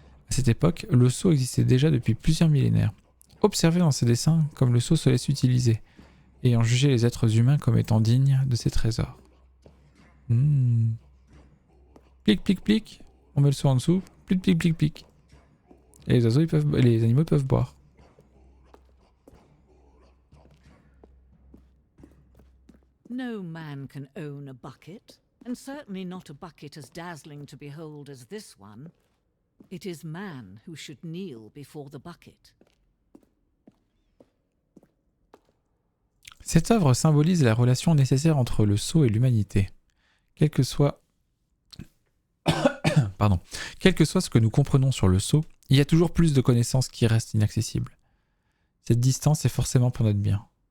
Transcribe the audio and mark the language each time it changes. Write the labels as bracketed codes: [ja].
[fr] À cette époque, le sceau existait déjà depuis plusieurs millénaires. Observez dans ces dessins comme le sceau se laisse utiliser, ayant jugé les êtres humains comme étant dignes de ces trésors. Plic, plic, plic. On met le sceau en dessous. Plic, plic, plic, plic. Et les animaux peuvent boire. [en] No man can own a bucket, and certainly not a bucket as dazzling to behold as this one. It is man who should kneel before the bucket. [fr] Cette œuvre symbolise la relation nécessaire entre le sceau et l'humanité. Quel que soit ce que nous comprenons sur le sceau, il y a toujours plus de connaissances qui restent inaccessibles. Cette distance est forcément pour notre bien.